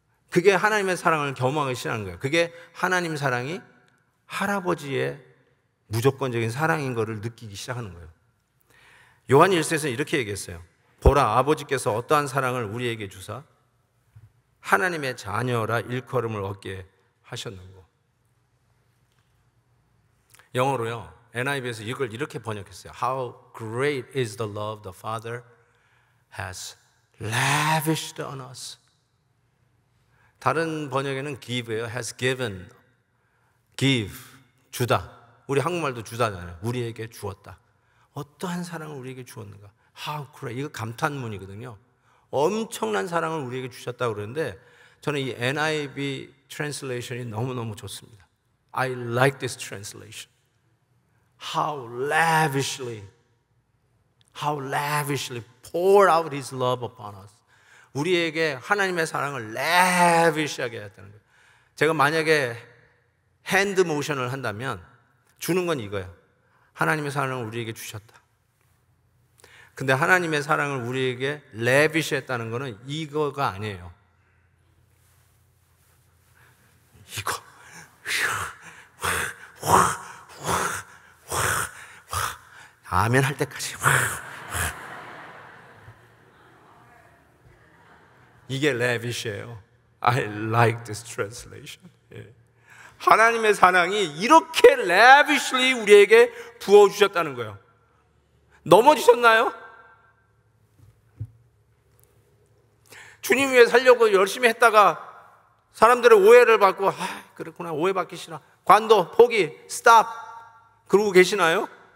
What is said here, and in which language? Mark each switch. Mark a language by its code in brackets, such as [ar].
[ko] 그게 하나님의 사랑을 경험하기 시작하는 거예요. 그게 하나님 사랑이 할아버지의 무조건적인 사랑인 것을 느끼기 시작하는 거예요. 요한 1서에서는 이렇게 얘기했어요. 보라, 아버지께서 어떠한 사랑을 우리에게 주사 하나님의 자녀라 일컬음을 얻게 하셨는고. 영어로요, NIV에서 이걸 이렇게 번역했어요. [en] How great is the love the Father has lavished on us. [ko] 다른 번역에는 give예요. [en] has given. give, [ko] 주다. 우리 한국말도 주다잖아요. 우리에게 주었다. 어떠한 사랑을 우리에게 주었는가. [en] How great. [ko] 이거 감탄문이거든요. 엄청난 사랑을 우리에게 주셨다고 그러는데 저는 이 NIV translation이 너무너무 좋습니다. [en] I like this translation. How lavishly poured out His love upon us. [ko] 우리에게 하나님의 사랑을 lavish하게 했다는 거예요. 제가 만약에 핸드 모션을 한다면 주는 건 이거예요. 하나님의 사랑을 우리에게 주셨다. 근데 하나님의 사랑을 우리에게 lavis했다는 거는 이거가 아니에요. 이거 아멘 할 때까지 이게 lavish예요. [en] I like this translation. [ko] 예. 하나님의 사랑이 이렇게 lavishly 우리에게 부어주셨다는 거예요. 넘어지셨나요? 주님 위해 살려고 열심히 했다가 사람들의 오해를 받고 그렇구나, 오해받기 싫어, 관도, 포기, 스탑 그러고 계시나요?